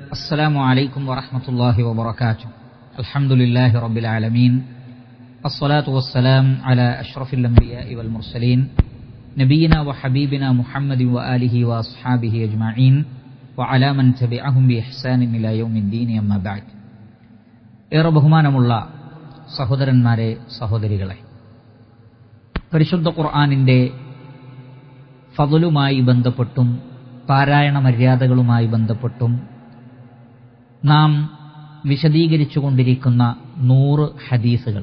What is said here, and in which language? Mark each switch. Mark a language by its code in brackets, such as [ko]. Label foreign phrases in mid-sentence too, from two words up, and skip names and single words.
[ar] السلام عليكم ورحمة الله وبركاته. الحمد لله رب العالمين، الصلاة والسلام على أشرف الأنبياء والمرسلين نبينا وحبيبنا محمد وآله وأصحابه أجمعين وعلى من تبعهم بإحسان إلى يوم الدين أما بعد. [ml] ഏറെ ബഹുമാനമുള്ള സഹോദരന്മാരെ, സഹോദരികളെ, പരിശുദ്ധ ഖുർആനിന്റെ ഫദ്ലുമായി ബന്ധപ്പെട്ടും പാരായണ മര്യാദകളുമായി ബന്ധപ്പെട്ടും നാം വിശദീകരിച്ചുകൊണ്ടിരിക്കുന്ന 100 ഹദീസുകൾ.